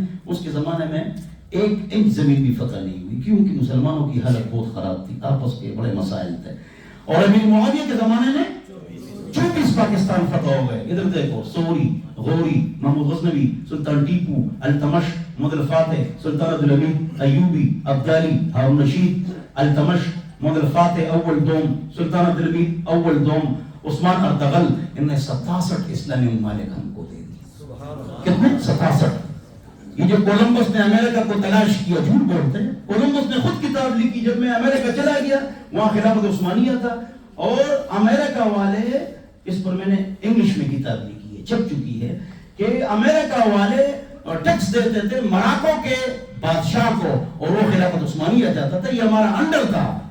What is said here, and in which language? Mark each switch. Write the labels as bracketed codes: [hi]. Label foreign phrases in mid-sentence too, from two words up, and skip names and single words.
[ur] اس کے زمانے میں 1 انچ زمین بھی فتح نہیں ہوئی, کیونکہ مسلمانوں کی حالت بہت خراب تھی, آپس کے بڑے مسائل تھے. اور امیر معاویہ کے زمانے میں 24 پاکستان فتح ہو گئے. ادھر دیکھو, سوری, غوری, محمود غزنوی, سلطان ٹیپو, التمش, محمد الفاتح, سلطان عبدالحمید ایوبی, عبدالی, ہارون رشید, التمش, محمد الفاتح اول دوم, سلطان عبدالحمید اول دوم, عثمان ارطغرل. ان نے 67 اسلامی ممالک ہم کو دے دی. کتنے؟ 67. یہ جو کولمبس نے امریکہ کو تلاش کیا, جھوٹ بولتے ہیں, کولمبس نے خود کتاب لکھی. جب میں امریکہ چلا گیا وہاں خلافت عثمانیہ تھا, اور امریکہ والے, اس پر میں نے انگلش میں کتاب لکھی ہے, چھپ چکی ہے, کہ امریکہ والے ٹیکس دیتے تھے مراکو کے بادشاہ کو, اور وہ خلافت عثمانیہ جاتا تھا, یہ ہمارا انڈر تھا.